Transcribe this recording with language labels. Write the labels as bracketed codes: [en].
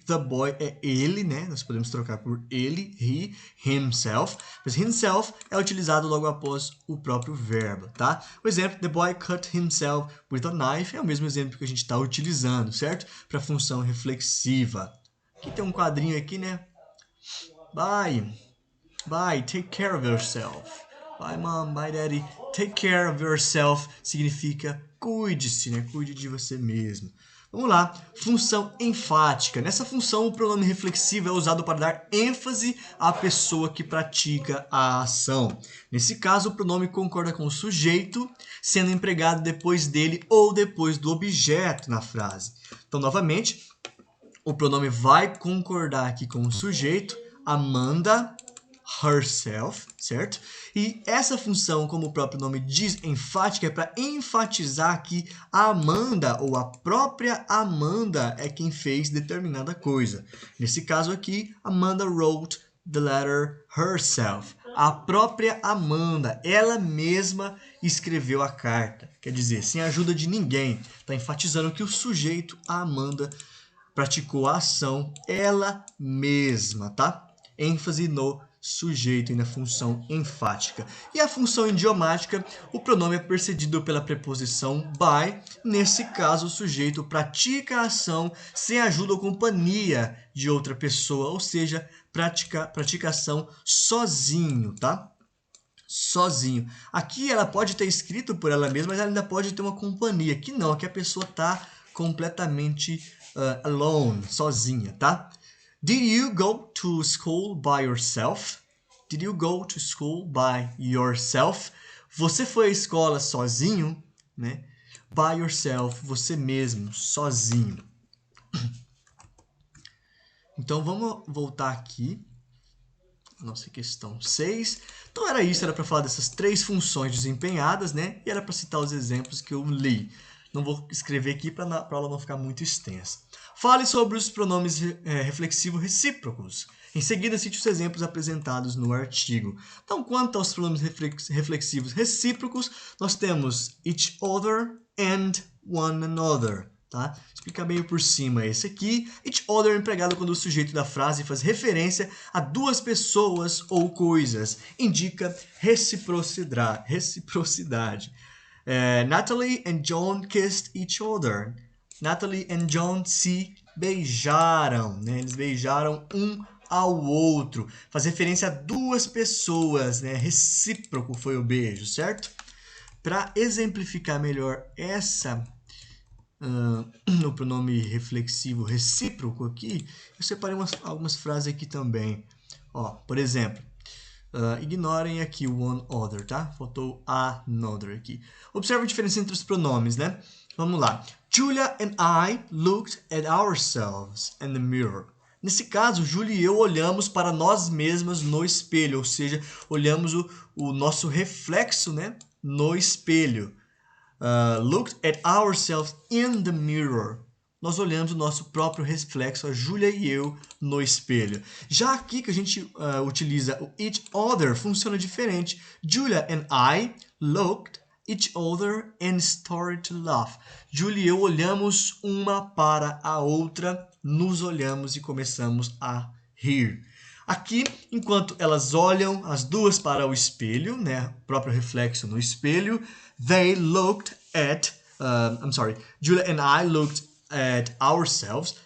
[pt] The boy é ele, né? Nós podemos trocar por ele, he, himself. Mas himself é utilizado logo após o próprio verbo, tá? O exemplo, [en] the boy cut himself with a knife, [pt] é o mesmo exemplo que a gente está utilizando, certo? Para a função reflexiva. Aqui tem um quadrinho aqui, né? [en] Bye, take care of yourself. Bye, mom, bye, daddy. Take care of yourself [pt] significa cuide-se, né? Cuide de você mesmo. Vamos lá, função enfática. Nessa função, o pronome reflexivo é usado para dar ênfase à pessoa que pratica a ação. Nesse caso, o pronome concorda com o sujeito, sendo empregado depois dele ou depois do objeto na frase. Então, novamente, o pronome vai concordar aqui com o sujeito, Amanda herself, certo? E essa função, como o próprio nome diz, enfática, é para enfatizar que a Amanda ou a própria Amanda é quem fez determinada coisa. Nesse caso aqui, [en] Amanda wrote the letter herself. [pt] A própria Amanda, ela mesma escreveu a carta. Quer dizer, sem a ajuda de ninguém. Está enfatizando que o sujeito, a Amanda, praticou a ação ela mesma, tá? ênfase no sujeito e na função enfática. E a função idiomática, o pronome é precedido pela preposição by. Nesse caso, o sujeito pratica a ação sem ajuda ou companhia de outra pessoa, ou seja, pratica a ação sozinho, tá? Sozinho. Aqui ela pode ter escrito por ela mesma, mas ela ainda pode ter uma companhia. Aqui não, aqui a pessoa está completamente alone, sozinha, tá? [en] Did you go to school by yourself? Did you go to school by yourself? [pt] Você foi à escola sozinho, né? [en] By yourself, [pt] você mesmo, sozinho. Então vamos voltar aqui. Nossa questão 6. Então era isso, era para falar dessas 3 funções desempenhadas, né? E era para citar os exemplos que eu li. Não vou escrever aqui para a aula não ficar muito extensa. Fale sobre os pronomes reflexivos recíprocos. Em seguida, cite os exemplos apresentados no artigo. Então, quanto aos pronomes reflexivos recíprocos, nós temos [en] each other and one another. [pt] Tá? Explicar meio por cima esse aqui. Each other é empregado quando o sujeito da frase faz referência a 2 pessoas ou coisas. Indica reciprocidade. [en] Natalie and John kissed each other. [pt] Natalie and John se beijaram, né? Eles beijaram um ao outro. Faz referência a 2 pessoas, né? Recíproco foi o beijo, certo? Para exemplificar melhor no pronome reflexivo recíproco aqui, eu separei algumas frases aqui também. Ó, por exemplo, ignorem aqui o one other, tá? Faltou another aqui. Observe a diferença entre os pronomes, né? Vamos lá. [en] Julia and I looked at ourselves in the mirror. [pt] Nesse caso, Julia e eu olhamos para nós mesmas no espelho, ou seja, olhamos o nosso reflexo, né, no espelho. [en] Looked at ourselves in the mirror. [pt] Nós olhamos o nosso próprio reflexo, a Julia e eu, no espelho. Já aqui que a gente utiliza o each other, funciona diferente. [en] Julia and I looked each other and started to laugh. [pt] Julia e eu olhamos uma para a outra, nos olhamos e começamos a rir. Aqui, enquanto elas olham as 2 para o espelho, né, o próprio reflexo no espelho, [en] they looked at, Julia and I looked at ourselves.